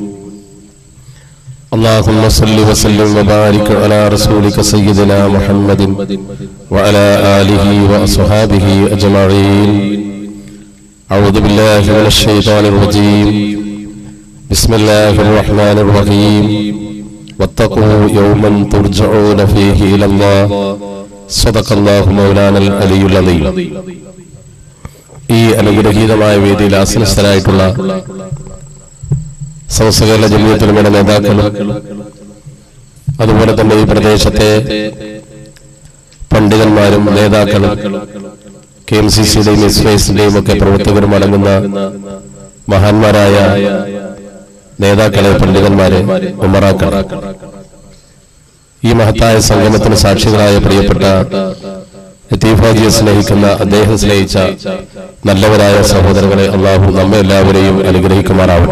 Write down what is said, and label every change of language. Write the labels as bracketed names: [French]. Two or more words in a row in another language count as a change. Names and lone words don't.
[Arabic] اللهم صل وسلم وبارك على رسولك سيدنا محمد وعلى آله وأصحابه أجمعين. أعوذ بالله من الشيطان الرجيم. بسم الله الرحمن الرحيم. واتقوا يوما ترجعون فيه إلى الله. صدق الله مولانا العلي العظيم. [Malayalam] ഈ അനുഗ്രഹീതമായ വേദിയിൽ ആസനസ്ഥരായിട്ടുള്ള സമസ്തകേരള ജമിയത്തുൽ ഉലമയുടെ നേതാക്കളും അതുപോലെ തന്നെ ഈ പ്രദേശത്തെ പണ്ഡിതന്മാരും നേതാക്കളും KMCCയുടെയും SYSന്റെയും ഒക്കെ പ്രവർത്തകരും അടങ്ങുന്ന മഹാന്മാരായ നേതാക്കളെ, പണ്ഡിതന്മാരെ, ഉമറാക്കൾ, ഈ മഹത്തായ സംഗമത്തിന് സാക്ഷികളായ പ്രിയപ്പെട്ട ലത്തീഫാജിയെ സ്നേഹിക്കുന്ന, അദ്ദേഹം സ്നേഹിച്ച നല്ലവരായ സഹോദരങ്ങളെ, അള്ളാഹു നമ്മെ എല്ലാവരെയും അനുഗ്രഹിക്കുമാറാവട്ടെ.